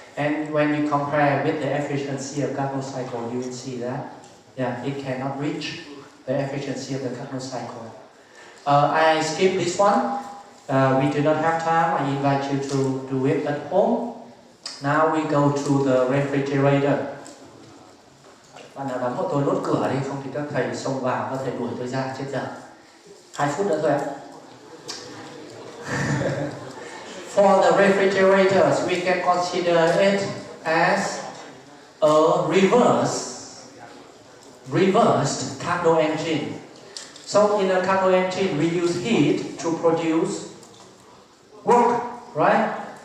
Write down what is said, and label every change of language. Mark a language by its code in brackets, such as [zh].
[en] And when you compare with the efficiency of Carnot cycle, you will see that, yeah, it cannot reach the efficiency of the Carnot cycle. I skip this one. We do not have time. I invite you to do it at home. Now we go to the refrigerator. [vi] Bạn nào đóng hộ tôi nốt cửa đi, không thì các thầy xông vào, các thầy đuổi tôi ra chết giờ. 2 phút nữa thôi ạ. [en] For the refrigerators, we can consider it as a reversed Carnot engine. So in a Carnot engine, we use heat to produce work, right?